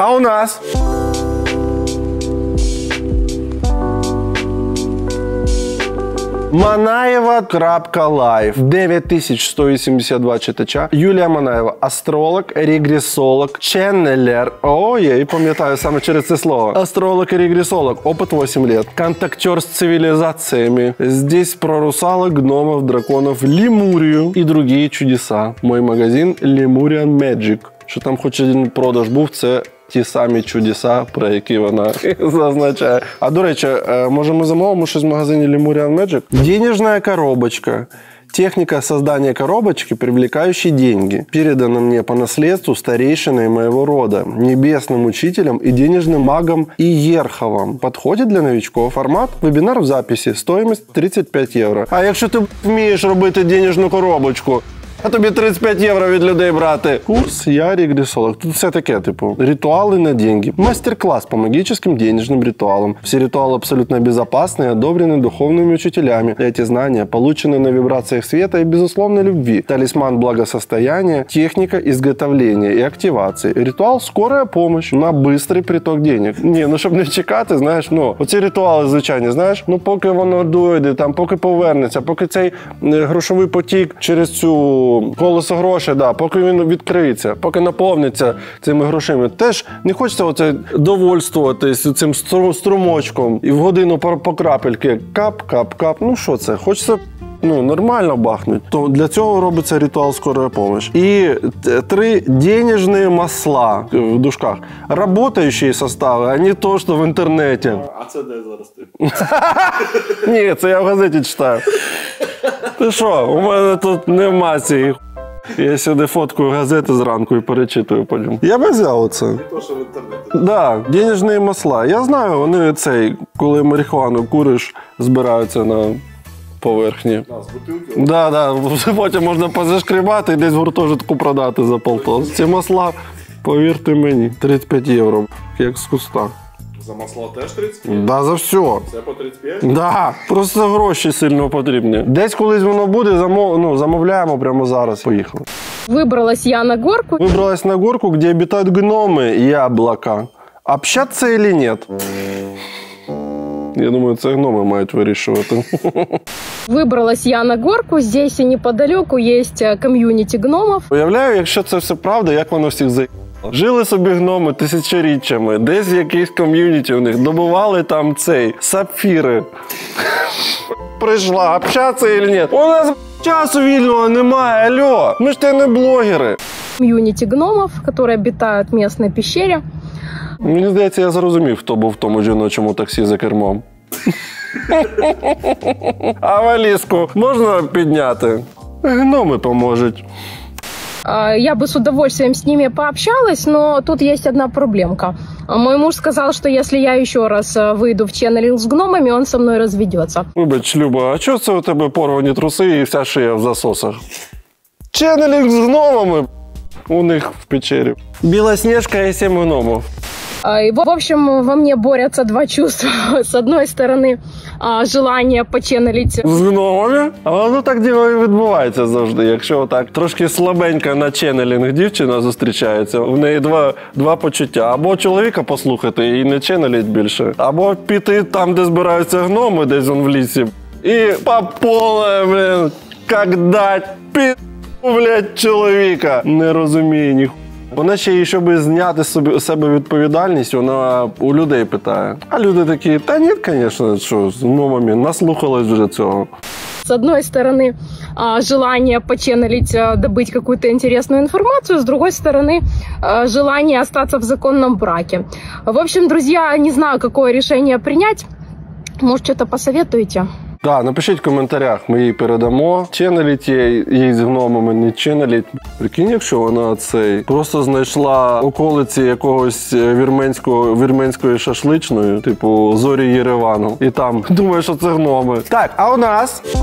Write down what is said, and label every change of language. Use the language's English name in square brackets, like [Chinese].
[Ukrainian] А у нас Манаєва.лайв, 9182 читача. Юлія Манаєва, астролог, регресолог, ченнелер. О, я і пам'ятаю саме через це слово. [Russian] Астролог и регресолог, опыт 8 лет. Контактер с цивилизациями. Здесь про русалок, гномов, драконов, лемурию и другие чудеса. Мой магазин Lemurian Magic. [Ukrainian] Що там хоч один продаж був, це ті самі чудеса, про які вона зазначає. А до речі, може ми замовимо щось в магазині Lemurian Magic? [Russian] Денежная коробочка. Техника создания коробочки, привлекающей деньги, передана мне по наследству старейшиной моего рода, небесным учителем и денежным магом Иерховым. Подходит для новичков. [Ukrainian] Формат вебінар в записі, стоимость 35 євро. А якщо ти вмієш робити денежну коробочку, а тобі 35 євро від людей брати. [Russian] Курс «Я регресолог». [Ukrainian] Тут все таке, типу, [Russian] ритуалы на деньги. Мастер-класс по магическим денежным ритуалам. Все ритуалы абсолютно безопасны и одобрены духовными учителями. Эти знания получены на вибрациях света и безусловной любви. Талисман благосостояния, техника изготовления и активации. Ритуал «Скорая помощь» на быстрый приток денег. [Ukrainian] Ні, ну щоб не чекати, знаєш, ну, оці ритуали звичайні, знаєш, ну поки воно дойде, там, поки повернеться, поки цей грошовий потік через цю колесо грошей, да, поки він відкриється, поки наповниться цими грошима. Теж не хочеться оце довольствуватись цим струмочком і в годину по крапельки кап-кап-кап. Ну що це? Хочеться нормально бахнуть. То для цього робиться ритуал «Скорая помощь». [Russian] І 3 денежные масла, [Ukrainian] в дужках, [Russian] работающие составы, а не то, [Ukrainian] що в інтернеті. А це де зараз ти? Ні, це я в газеті читаю. Ти що, у мене тут нема цієї. Я сюди фоткаю газети зранку і перечитую потім. Я би взяв оце. Не то, що в інтернеті. Да, денежні масла. Я знаю, вони коли марихуану куриш, збираються на поверхні. З бутилки? Да, потім можна позашкрібати і десь в гуртожитку продати за полтос. Ці масла, повірте мені, 35 євро, як з куста. За масло теж 35? Да, за все. Це по 35? Да, просто гроші сильно потрібні. Десь колись воно буде, замовляємо прямо зараз. Поїхали. [Russian] Выбралась я на горку. Выбралась на горку, где обитают гномы и облака. Общаться или нет? [Ukrainian] Я думаю, це гноми мають вирішувати. [Russian] Выбралась я на горку. Здесь неподалеку есть комьюнити гномов. [Ukrainian] Уявляю, якщо це все правда, як воно всіх заїбало. Жили собі гноми тисячоріччями, десь якийсь ком'юніті у них, добували там сапфіри. Прийшла, [Russian] общаться или [Ukrainian] ні? У нас часу вільного немає, алло, ми ж те не блогери. [Russian] Комьюнити гномов, которые обитают в местной пещере. [Ukrainian] Мені здається, я зрозумів, хто був в тому жіночому таксі за кермом. А валізку можна підняти? Гноми поможуть. [Russian] Я бы с удовольствием с ними пообщалась, но тут есть одна проблемка. Мой муж сказал, что если я еще раз выйду в ченнелинг с гномами, он со мной разведется. [Ukrainian] Вибач, Люба, а чого це у тебе порвані труси і вся шия в засосах? Ченнелинг з гномами у них в печері. Білосніжка і 7 гномів. [Russian] И, в общем, во мне борются два чувства. С одной стороны, желание поченнелить [Ukrainian] з гномами. А воно так діло і відбувається завжди. Якщо так трошки слабенька на ченнелінг дівчина зустрічається, в неї два почуття. Або чоловіка послухати і не ченнеліть більше, або піти там, де збираються гноми, десь в лісі, і по поле, блін, як дать блядь, чоловіка. Не розуміє ніхуя. Вона ще й, щоб зняти з себе відповідальність, вона у людей питає. А люди такі, та ні, звісно, що, з гномами, наслухались вже цього. [Russian] С одной стороны, желание поченнелить, добыть какую-то интересную информацию, с другой стороны, желание остаться в законном браке. В общем, друзья, не знаю, какое решение принять. Может, что-то посоветуете? [Ukrainian] Так, напишіть в коментарях, ми їй передамо. Ченнеліть їй з гномами, не ченнеліть. Прикинь, якщо вона просто знайшла околиці якогось вірменської шашличної, типу Зорі Єревану, і там думає, що це гноми. Так, а у нас...